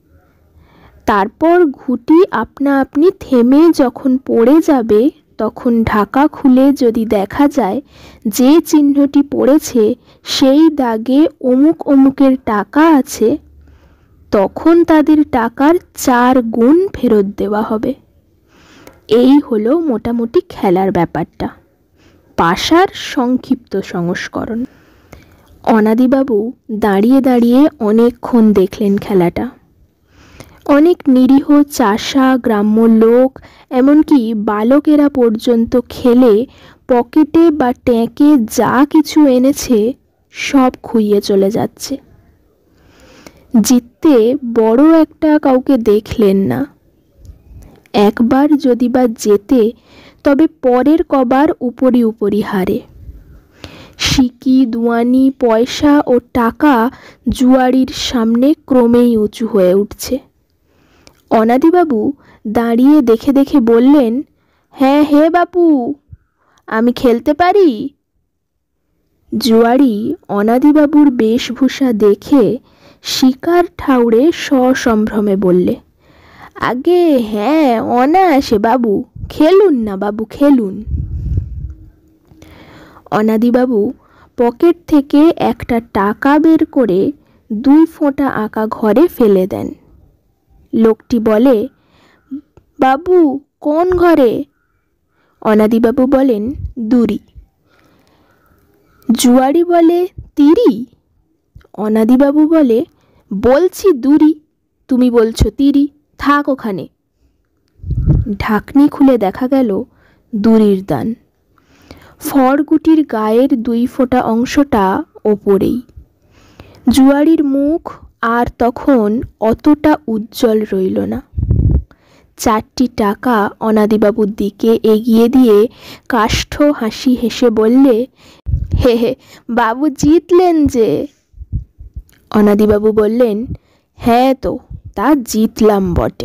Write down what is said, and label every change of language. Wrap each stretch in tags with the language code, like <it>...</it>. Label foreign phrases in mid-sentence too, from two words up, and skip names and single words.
<bn>তারপর ঘুটি আপনা আপনি থেমে যখন পড়ে যাবে তখন ঢাকা খুলে যদি দেখা যায় যে চিহ্নটি পড়েছে সেই দাগে অমুক অমুকের টাকা আছে তখন তাদের টাকার 4 গুণ ফেরত দেওয়া হবে। এই হলো মোটামুটি খেলার ব্যাপারটা পাশার সংক্ষিপ্ত সংস্করণ। অনাদিবাবু দাঁড়িয়ে দাঁড়িয়ে অনেকক্ষণ দেখলেন খেলাটা। অনেক নিরীহ চাষা গ্রাম্য লোক এমনকি বালকেরা পর্যন্ত খেলে পকেটে বা ট্যাঁকে যা কিছু এনেছে সব খুইয়ে চলে যাচ্ছে। জিততে বড়ো একটা কাউকে দেখলেন না। একবার যদি বা জেতে তবে পরের কবার উপরি উপরি হারে। সিকি দুয়ানি পয়সা ও টাকা জুয়াড়ির সামনে ক্রমেই उঁচু হয়ে উঠছে। অনাদিবাবু দাঁড়িয়ে দেখে দেখে বললেন হ্যাঁ হে বাপু আমি খেলতে পারি? জুয়াড়ি অনাদিবাবুর বেশভূষা দেখে শিকার ঠাউরে সসম্ভ্রমে বললে আজ্ঞে হ্যাঁ অনায়াসে বাবু খেলুন না বাবু খেলুন। অনাদিবাবু পকেট থেকে একটা টাকা বের করে 2 ফোঁটা আঁকা ঘরে ফেলে দেন। লোকটি বলে বাবু কোন ঘরে? অনাদিবাবু বলেন দুরি জুয়াড়ি বলে তিরি? অনাদিবাবু বলে বলছি দুরি তুমি বলছো তিরি থাক ওখানে। ঢাকনি খুলে দেখা গেল দুরির দান। ফরগুটির গায়ের 2 फोঁটা অংশটা ওপরেই। জুয়াড়ির মুখ আর তখন অতটা উজ্জ্বল রইল না। 4টি টাকা অনাদিবাবুর দিকে এগিয়ে দিয়ে কাষ্ঠ হাসি হেসে বললে, হে হে বাবু জিতলেন যে। অনাদিবাবু বললেন, হ্যাঁ তো তা জিতলাম বটে।</bn>